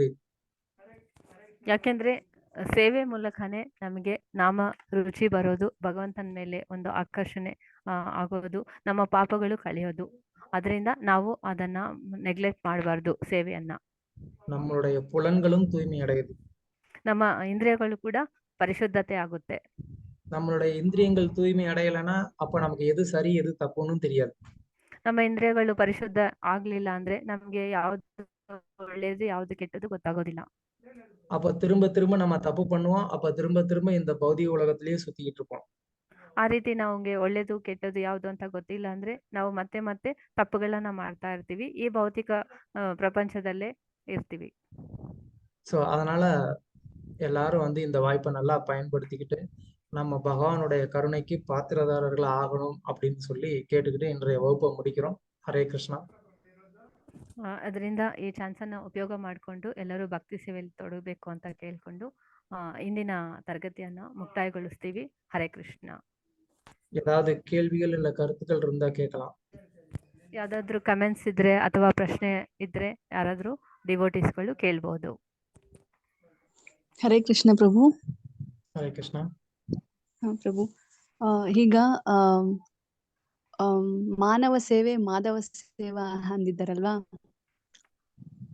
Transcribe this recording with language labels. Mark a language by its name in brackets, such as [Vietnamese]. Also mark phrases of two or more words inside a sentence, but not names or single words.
[Kannada] ಯಾಕೆಂದ್ರೆ ಸೇವೆ ಮೂಲಕನೇ ನಮಗೆ ನಾಮ ರುಚಿ ಬರೋದು, ಭಗವಂತನ ಮೇಲೆ ಒಂದು ಆಕರ್ಷಣೆ ಆಗೋದು, ನಮ್ಮ ಪಾಪಗಳು ಕಳೆಯೋದು. ಅದರಿಂದ ನಾವು ಅದನ್ನ ನೆಗ್ಲೆಕ್ಟ್ ಮಾಡಬಾರ್ದು ಸೇವೆಯನ್ನ. [Tamil] நம்மளுடைய புலன்களும் தூய்மை அடையுது, [Kannada] ನಮ್ಮ ಇಂದ್ರಿಯಗಳು ಕೂಡ ಪರಿಶುದ್ಧತೆ ಆಗುತ್ತೆ. [Tamil] நம்மளுடைய இந்திரியங்கள் தூய்மை அடையலைன்னா அப்ப நமக்கு எது சரி எது தப்புன்னு தெரியாது. [Kannada] ನಮ್ಮ ಇಂದ್ರಿಯಗಳು ಪರಿಶುದ್ಧ ಆಗ್ಲಿಲ್ಲ ಅಂದ್ರೆ ನಮ್ಗೆ ಯಾವ್ದು ಒಳ್ಳೇದು ಯಾವ್ದು ಕೆಟ್ಟದ್ದು ಗೊತ್ತಾಗೋದಿಲ್ಲ. [Tamil] அப்ப திரும்ப திரும்ப நம்ம தப்பு பண்ணுவோம், அப்ப திரும்ப திரும்ப இந்த பௌதிக உலகத்திலேயே சுத்திக்கிட்டு இருப்போம். [Kannada] ಆ ರೀತಿ ನಮ್ಗೆ ಒಳ್ಳೇದು ಕೆಟ್ಟದ್ದು ಯಾವ್ದು ಅಂತ ಗೊತ್ತಿಲ್ಲ ಅಂದ್ರೆ ನಾವು ಮತ್ತೆ ಮತ್ತೆ ತಪ್ಪುಗಳನ್ನ ಮಾಡ್ತಾ ಇರ್ತೀವಿ, ಈ ಭೌತಿಕ ಪ್ರಪಂಚದಲ್ಲೇ ಇರ್ತೀವಿ. [Tamil] சோ அதனால எல்லாரும் வந்து இந்த வாய்ப்பை நல்லா பயன்படுத்திக்கிட்டு நம்ம பகவானுடைய கருணைக்கு பாத்திரதாரர்கள் ஆகணும் அப்படின்னு சொல்லி கேட்டுக்கிட்டு இன்றைய வகுப்பை முடிக்கிறோம். ஹரே கிருஷ்ணா. [Kannada] ಅದರಿಂದ ಈ ಚಾನ್ಸ್ ಅನ್ನ ಉಪಯೋಗ ಮಾಡಿಕೊಂಡು ಎಲ್ಲರೂ ಭಕ್ತಿ ಸೇವೆಯಲ್ಲಿ ತೊಡಗಬೇಕು ಅಂತ ಕೇಳ್ಕೊಂಡು ಇಂದಿನ ತರಗತಿಯನ್ನ ಮುಕ್ತಾಯಗೊಳಿಸ್ತೀವಿ. ಹರೇ ಕೃಷ್ಣ. ஏதாவது கேள்விகள் இல்ல கருத்துக்கள் இருந்தா கேட்கலாம். ಯಾವ್ದಾದ್ರು ಕಮೆಂಟ್ಸ್ ಇದ್ರೆ ಅಥವಾ ಪ್ರಶ್ನೆ ಇದ್ರೆ ಯಾರಾದ್ರೂ ಡಿವೋಟೀಸ್ಗಳು ಕೇಳ್ಬಹುದು. ಹರೇ ಕೃಷ್ಣ ಪ್ರಭು. ಹರೇ ಕೃಷ್ಣ. ಪ್ರಭು, ಈಗ ಮಾನವ ಸೇವೆ ಮಾಧವ ಸೇವಾ ಅಂದಿದ್ದಾರಲ್ವಾ,